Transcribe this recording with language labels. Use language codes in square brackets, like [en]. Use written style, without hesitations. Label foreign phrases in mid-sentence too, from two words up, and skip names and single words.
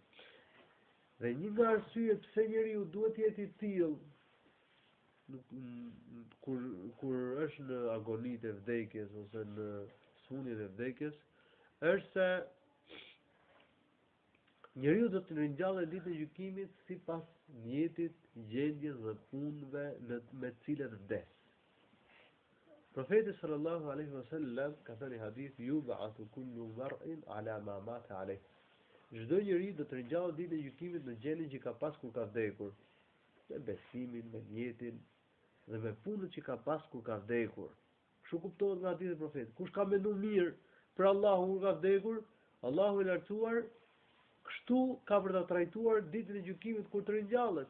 [sq] Dhe një nga arsyet pse njeriu duhet të jetë I tillë kur është në agonitë e vdekjes ose në smundjen e vdekjes, është se njeriu do të ringjallet ditën e gjykimit sipas mjetit, gjendjes dhe punëve me të cilat vdes. Profeti [ar] صلى الله عليه وسلم [sq] ka thënë hadith [ar] يبعث كل مرء على ما مات عليه. [sq] Çdo njeri do të ringjallet ditën e gjykimit në gjendjen që ka pas kur ka vdekur, me besimin, me mjetin dhe me punën që ka pas kur ka vdekur. Kështu kuptohet nga hadithi e profetit. Kush ka menduar mirë për Allahun kur ka vdekur, Allahu I lartësuar kështu ka për ta trajtuar ditën e gjykimit kur të ringjallet.